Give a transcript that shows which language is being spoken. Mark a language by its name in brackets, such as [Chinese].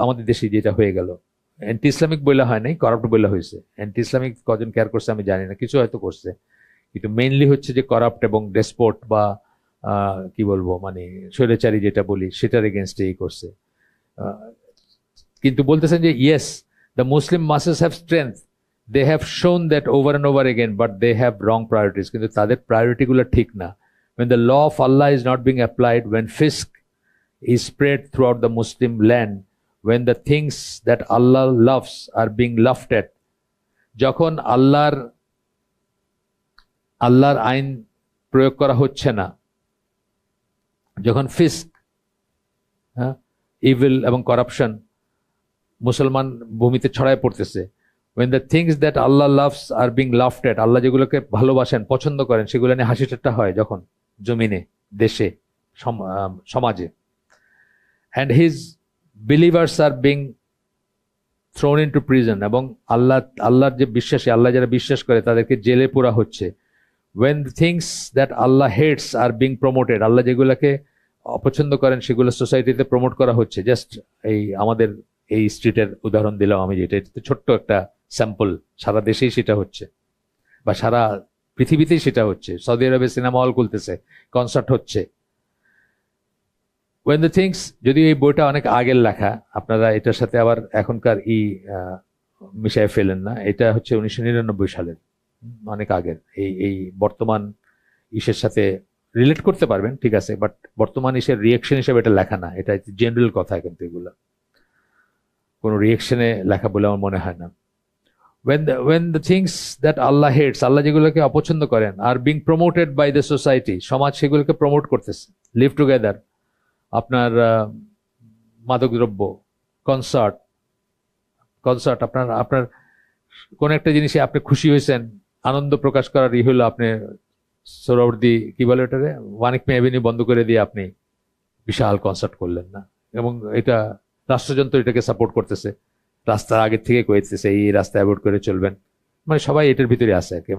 [Bangla] আমাদের দেশে যেটা হয়ে গেল, অ্যান্টি ইসলামিক বইলা হয় নাই, করাপ্ট বইলা হয়েছে। অ্যান্টি ইসলামিক কজন কেয়ার করছে আমি জানি না, কিছু হয়তো করছে, কিন্তু মেইনলি হচ্ছে যে করাপ্ট এবং ডেসপোর্ট বা কি বলবো মানে স্বৈরাচারী যেটা বলি সেটার এগেনস্টে এই করছে। কিন্তু বলতেছেন যে yes, [English] the Muslim masses have strength, they have shown that over and over again, but they have wrong priorities. [Bangla] কিন্তু তাদের প্রায়োরিটি গুলো ঠিক না। [English] when the law of Allah is not being applied, when fisk is spread throughout the Muslim land, when the things that Allah loves are being laughed at, যখন [Bangla] আল্লাহর আইন প্রয়োগ করা হচ্ছে না, যখন ফিস্ক, ইভিল এবং করাপশন মুসলমান ভূমিতে ছড়ায় পড়তেছে, [English] when the things that Allah loves are being laughed at, [Bangla] আল্লাহ যেগুলোকে ভালোবাসেন পছন্দ করেন সেগুলো নিয়ে হাসি ঠাট্টা হয় যখন জমিনে, দেশে, সমাজে, [English] and his believers are being thrown into prison, [Bangla] এবং আল্লাহর যে বিশ্বাসী, আল্লাহ যারা বিশ্বাস করে তাদেরকে জেলে পোরা হচ্ছে, [English] when the things that Allah hates are being promoted, [Bangla] আল্লাহ যেগুলোকে অপছন্দ করেন সেগুলো সোসাইটিতে প্রমোট করা হচ্ছে। জাস্ট এই আমাদের এই স্ট্রিটের উদাহরণ দিলাম আমি, যেটা এটা ছোট্ট একটা স্যাম্পল, সারা দেশেই সেটা হচ্ছে বা সারা পৃথিবীতেই সেটা হচ্ছে। সৌদি আরবে সিনেমা হল খুলতেছে, কনসার্ট হচ্ছে। [English] when the things, [Bangla] যদি এই বইটা অনেক আগের লেখা, আপনারা এটার সাথে আবার এখনকার মিশায় ফেলেন না, এটা হচ্ছে 1999 সালের, অনেক আগের। এই বর্তমান ইসের সাথে রিলেট করতে পারবেন, ঠিক আছে, বাট বর্তমান ইসের রিয়েকশন হিসেবে এটা লেখা না, এটা জেনারেল কথা, কিন্তু এগুলো কোন রিয়েকশনে লেখা বলে আমার মনে হয় না। [English] when the things that Allah hates, [Bangla] আল্লাহ যেগুলোকে অপছন্দ করেন, [English] are being promoted by the society, [Bangla] সমাজ সেগুলোকে প্রমোট করতেছে। লিভ টুগেদার, আপনার মাদকদ্রব্য, কনসার্ট, আপনার কোন একটা জিনিসে আপনি খুশি হয়েছেন, আনন্দ প্রকাশ করার হলো আপনি সোহরাওয়ার্দী কি বলে ওটারে, ওয়ানিকমে অ্যাভিনিউ বন্ধ করে দিয়ে আপনি বিশাল কনসার্ট করলেন না, এবং এটা রাষ্ট্রযন্ত্র এটাকে সাপোর্ট করতেছে, রাস্তার আগের থেকে কইতেছে এই রাস্তা অ্যাভয়েড করে চলবেন, মানে সবাই এটার ভিতরে আছে আর কি।